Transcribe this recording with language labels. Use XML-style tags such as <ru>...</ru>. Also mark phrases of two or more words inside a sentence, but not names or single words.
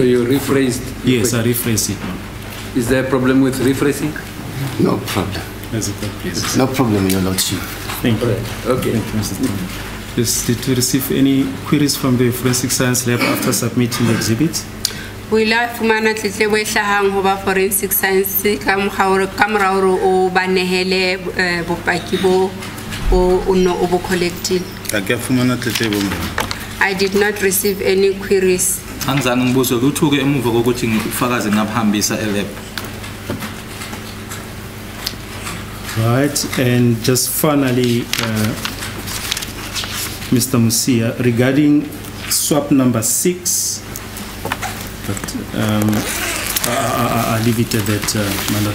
<en>So you rephrased? Yes, I rephrased it. Is there a problem with rephrasing? No problem. As a court, please. No problem, Your Lordship. Thank you. Right. Okay. Thank you, Mr. Chairman. Did you receive any queries from the forensic science lab after submitting the exhibits?</en> <st>o ile a fumana tletlebo e hlahang ho ba</st> <en>forensic science</en> <st>ka mora hore o ba nehele bopaki bo o no o bo collectile.</st> <en>I did not receive any queries.</en> <zu>Angizange ngibuzwe lutho ke emuva kokuthi ngifakaze ngabhambisa elab.</zu> <en>Right, and just finally, Mr. Musia, regarding swap number 6, but I'll leave it at that, Manda.</en>